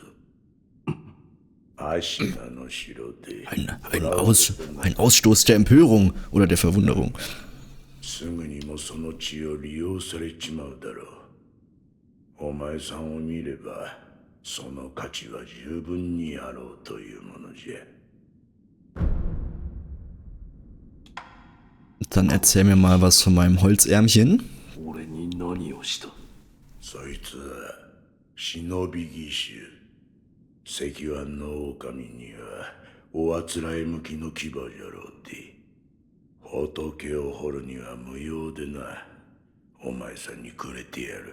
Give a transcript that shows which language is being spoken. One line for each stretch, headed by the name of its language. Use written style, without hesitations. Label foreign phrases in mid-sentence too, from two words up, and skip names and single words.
Japanese: アシナの城で
German: Ein Ausstoß der Empörung oder der Verwunderung.
Japanese: すぐにもその血を利用されちまうだろう。お前さんを見れば、その価値は十分にあろうというものじゃ。
German: Dann erzähl mir mal was von meinem Holzärmchen.
Japanese: 俺に何をした。そいつは忍び義手。石腕の狼にはおあつらえ向きの牙じゃろうて。仏を掘るには無用でな。お前さんにくれてやる。